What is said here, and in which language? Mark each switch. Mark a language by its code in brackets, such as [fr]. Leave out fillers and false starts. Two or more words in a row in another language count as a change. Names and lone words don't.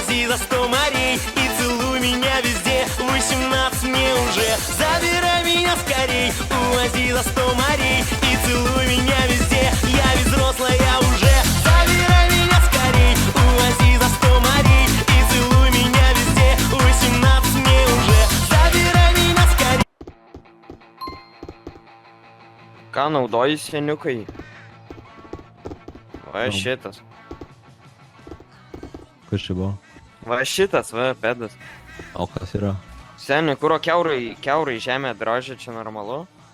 [ru] за 100 морей и целуй меня везде. 18 мне уже, забирай меня скорей. Увози за 100 морей и целуй меня везде. Я ведь взрослая уже, забирай меня скорей. Увози за 100 морей и целуй меня везде. 18 мне уже, забирай меня скорей. [lt] Ką naudoji seniukai? Va šitas. Kas čia buvo? Va šitas, va pedas. O kas yra? Seniai, kuro kiaurai žemė drožia, čia normalu?